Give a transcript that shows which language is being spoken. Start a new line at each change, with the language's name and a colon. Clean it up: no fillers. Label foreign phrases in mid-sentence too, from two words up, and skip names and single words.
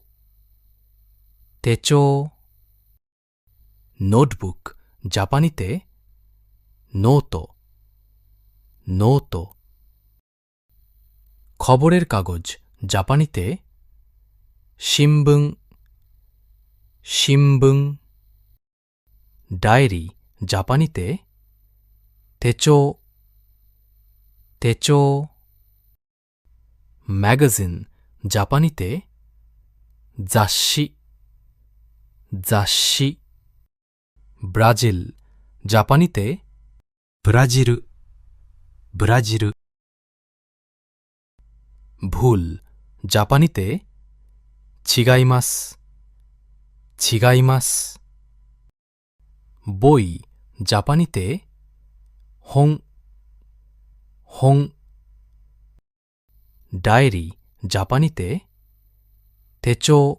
Bangla: তেচো নোটবুক জাপানিতে
Japanese: ノート ノート
Bangla: খবরের কাগজ জাপানিতে
Japanese: 新聞 新聞
Bangla: ডায়েরি জাপানিতে তেচো তেচো ম্যাগাজিন জাপানিতে
Japanese: 雑誌 雑誌
Bangla: ব্রাজিল জাপানিতে
Japanese: ブラジル、ブラジル、
Bangla: ভুল জাপানিতে
Japanese: 違います 違います
Bangla: বই জাপানিতে
Japanese: 本 本
Bangla: ডায়েরি জাপানিতে তেচো